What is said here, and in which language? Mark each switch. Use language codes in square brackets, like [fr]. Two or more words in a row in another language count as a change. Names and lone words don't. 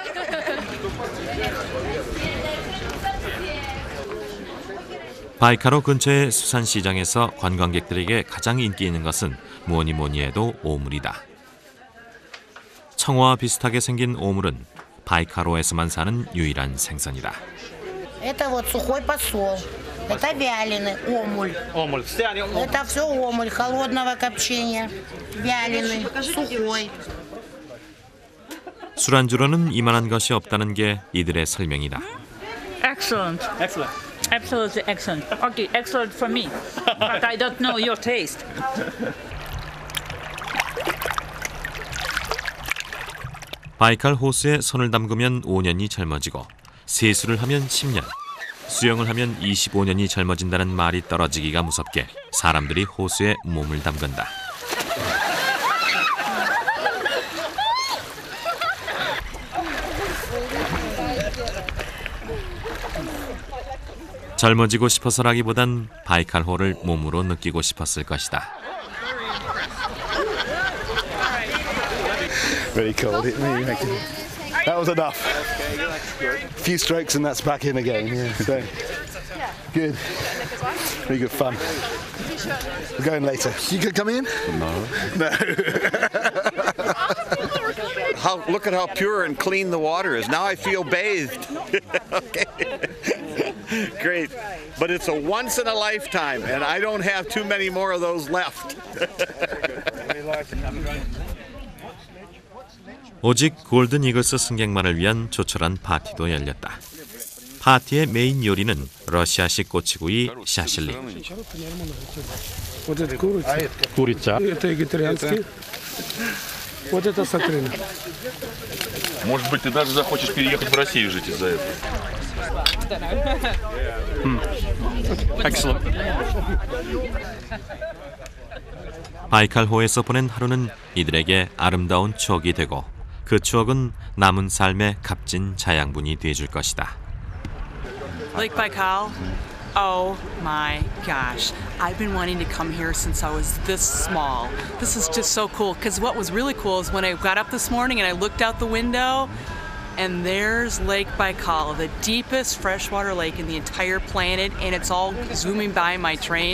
[ko] 바이칼호 근처의 수산시장에서 관광객들에게 가장 인기 있는 것은 뭐니 뭐니 해도 오물이다. 청어와 비슷하게 생긴 오물은 바이칼호에서만 사는 유일한 생선이다. [ru] Это вот сухой посол. Это вяленый омуль. Омуль. Это все омуль холодного копчения. Вяленый, сухой. [ko] 술안주로는 이만한 것이 없다는 게 이들의 설명이다. [en] Excellent. Excellent. Absolutely excellent. Okay, excellent for me. But I don't know your taste. [ko] 바이칼 호수에 손을 담그면 5년이 젊어지고 세수를 하면 10년, 수영을 하면 25년이 젊어진다는 말이 떨어지기가 무섭게 사람들이 호수에 몸을 담근다. 젊어지고 싶어서라기보단 바이칼호를 몸으로 느끼고 싶었을 것이다. [en] Very cold. That was enough. A few strokes and that's back in again. Yeah, so good. Very good fun. We're going later. You could come in? No. No. Look at how pure and clean the water is. Now I feel bathed. Okay. Great. But it's a once in a lifetime, and I don't have too many more of those left. [ko] 오직 골든 이글스 승객만을 위한 조촐한 파티도 열렸다. 파티의 메인 요리는 러시아식 꼬치구이 샤실리. [ru] Вот это курица. Курица. Это вегетарианский. Вот это сатрина. Может быть, ты даже захочешь переехать в Россию жить из-за этого. Excellent. [ko] 바이칼호에서 보낸 하루는 이들에게 아름다운 추억이 되고 그 추억은 남은 삶의 값진 자양분이 돼줄 것이다. [en] Lake Baikal. Oh my gosh. I've been wanting to come here since I was this small. This is just so cool because what was really cool is when I got up this morning and I looked out the window and there's Lake Baikal, the deepest freshwater lake in the entire planet, and it's all zooming by my train.